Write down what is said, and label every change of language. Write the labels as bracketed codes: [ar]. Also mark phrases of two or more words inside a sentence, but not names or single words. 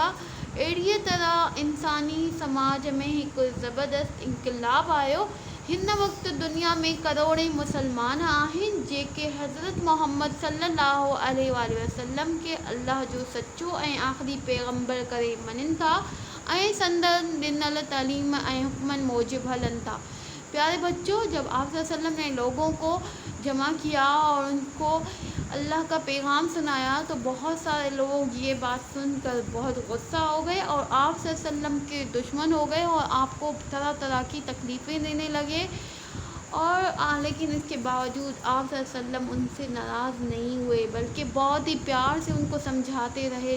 [sd] اهڙيءَ طرح انساني سماج ۾ هڪ زبردست انقلاب آيو۔ هن وقت دنيا ۾ ڪروڙين مسلمان آهن جيڪي حضرت محمد [ar] صلي الله عليه وآله وسلم [sd] کي الله جو سچو ۽ آخري پيغمبر ڪري مڃن ٿا ۽ سندن ڏنل تعليم ۽ حڪمن موجب هلن ٿا۔ [ur] پیارے بچوں، جب آپ [ar] صلی اللہ علیہ وسلم [ur] نے لوگوں کو جمع کیا اور ان کو اللہ کا پیغام سنایا تو بہت سارے لوگ یہ بات سن کر بہت غصہ ہو گئے اور آپ [ar] صلی اللہ علیہ وسلم [ur] کے دشمن ہو گئے اور آپ کو طرح طرح کی تکلیفیں دینے لگے، اور لیکن اس کے باوجود آپ [ar] صلی اللہ علیہ وسلم [ur] ان سے ناراض نہیں ہوئے بلکہ بہت ہی پیار سے ان کو سمجھاتے رہے۔